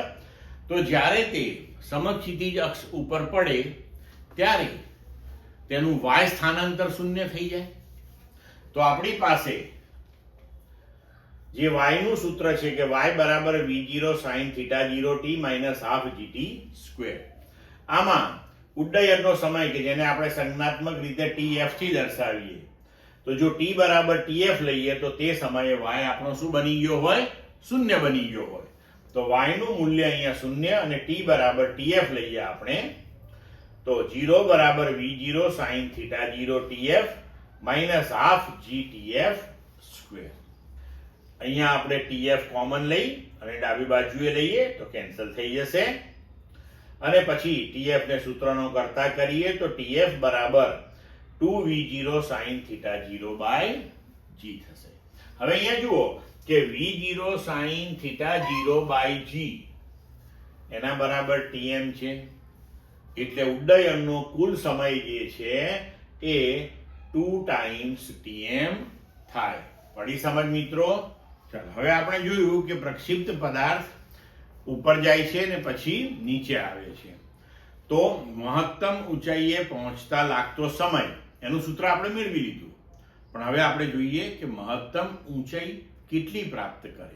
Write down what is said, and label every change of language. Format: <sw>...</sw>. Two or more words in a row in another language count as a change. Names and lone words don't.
<gu>તો જ્યારે તે સમક્ષિતિજ અક્ષ ઉપર પડે ત્યારે તેનું y સ્થાનાંતર શૂન્ય થઈ જાય. તો આપણી પાસે જે y નું સૂત્ર છે કે y બરાબર v0 sin θ0 t</gu> <en>minus half gt square.</en> <gu>આમાં ઉડ્ડયનનો સમય કે જેને આપણે સંજ્ઞાત્મક રીતે tf થી દર્શાવીએ, તો જો t બરાબર tf લઈએ તો તે સમયે y આપણો શું બની ગયો હોય? શૂન્ય બની ગયો હોય. તો y નું મૂલ્ય અહીંયા શૂન્ય અને t બરાબર tf લઈએ આપણે તો 0 બરાબર v0 sin θ0 tf</gu> <en>minus half gtf square.</en> <gu>અહીંયા આપણે tf કોમન લઈ અને ડાબી બાજુએ લઈએ તો કેન્સલ થઈ જશે અને પછી tf ને સૂત્રનો કર્તા કરીએ તો tf બરાબર 2v0 sin θ0 by g થશે. હવે અહીંયા જુઓ કે v0 sin θ0 by g એના બરાબર tm છે, એટલે ઉડ્ડયનનો કુલ સમય જે છે એ</gu> <en>2 times tm</en> <gu>થાય. પડી સમજ મિત્રો? ચાલો હવે આપણે જોયું કે પ્રક્ષિપ્ત પદાર્થ ઉપર જાય છે ને પછી નીચે આવે છે. તો મહત્તમ ઊંચાઈએ પહોંચતા લાગતો સમય એનું સૂત્ર આપણે મેળવી લીધું, પણ હવે આપણે જોઈએ કે મહત્તમ ઊંચાઈ કેટલી પ્રાપ્ત કરે.</gu>